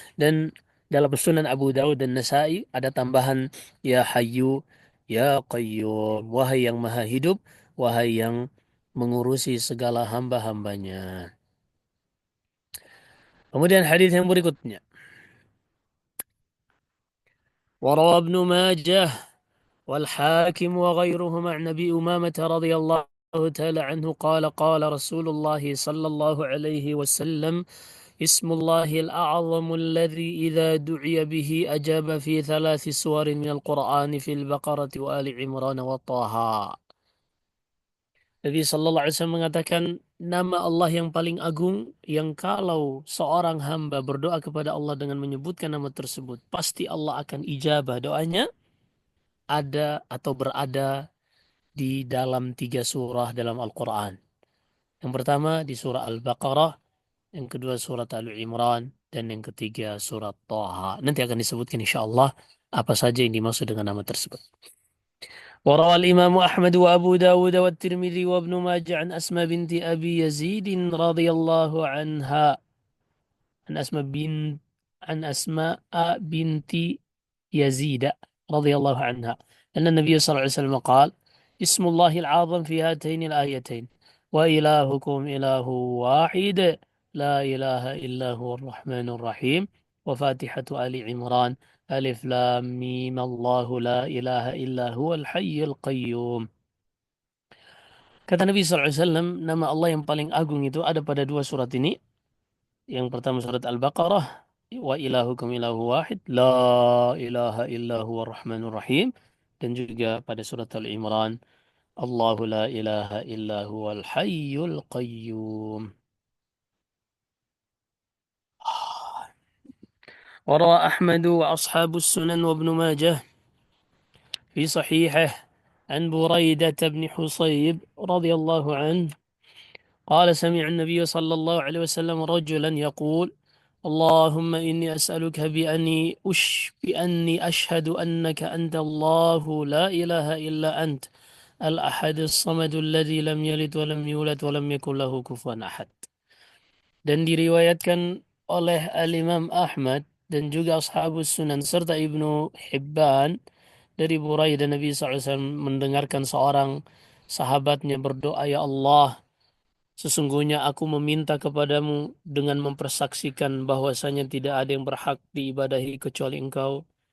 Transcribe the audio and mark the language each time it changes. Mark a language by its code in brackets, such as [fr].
[id] Dan dalam Sunan Abu Dawud dan Nasai ada tambahan [ar] ya Hayyu ya Qayyum. [id] Wahai yang maha hidup, wahai yang mengurusi segala hamba-hambanya. Kemudian hadis yang berikutnya. [ar] وروى ابن ماجه والحاكم وغيرهما عن أبي أمامة رضي الله تعالى عنه قال قال رسول الله صلى الله عليه وسلم اسم الله الأعظم الذي إذا دعي به أجاب في 3 سور من القرآن في البقرة وآل عمران وطه. [id] Nabi Sallallahu Alaihi Wasallam mengatakan nama Allah yang paling agung yang kalau seorang hamba berdoa kepada Allah dengan menyebutkan nama tersebut pasti Allah akan ijabah doanya, ada atau berada di dalam 3 surah dalam Al-Quran. Yang pertama di surah Al-Baqarah, yang kedua surat Al-Imran, dan yang ketiga surat Taha. Nanti akan disebutkan insya Allah apa saja yang dimaksud dengan nama tersebut. [ar] وروى الإمام أحمد وأبو داود والترمذي وابن ماجه عن أسماء بنت أبي يزيد رضي الله عنها عن أسماء بنت عن أسماء بنت يزيد رضي الله عنها أن النبي صلى الله عليه وسلم قال اسم الله العظم في هاتين الآيتين وإلهكم إله واحد لا إله إلا هو الرحمن الرحيم وفاتحة آل عمران ألف لام ميم الله لا إله إلا هو الحي القيوم. [id] Kata Nabi SAW, nama Allah yang paling agung itu ada pada dua surat ini. Yang pertama surat Al-Baqarah, [ar] wa ilahukum ilahu wahid, la ilaha illa huwa rahmanur rahim. [id] Dan juga pada surat Al-Imran, [ar] Allahu la ilaha illa huwal hayyul qayyum. [id] وروى أحمد وأصحاب السنن وابن ماجه في صحيحه عن بريدة بن حصيب رضي الله عنه قال سمع النبي صلى الله عليه وسلم رجلا يقول اللهم إني أسألك بأني أشهد أنك أنت الله لا إله إلا أنت الأحد الصمد الذي لم يلد ولم يولد ولم يكن له كفوا أحد. Dan diriwayatkan oleh Al-Imam Ahmad dan juga Ashabus Sunan serta Ibnu Hibban dari Buraidah Nabi SAW mendengarkan seorang sahabatnya berdoa, ya Allah, sesungguhnya aku meminta kepadamu dengan mempersaksikan bahwasanya tidak ada yang berhak diibadahi kecuali Engkau.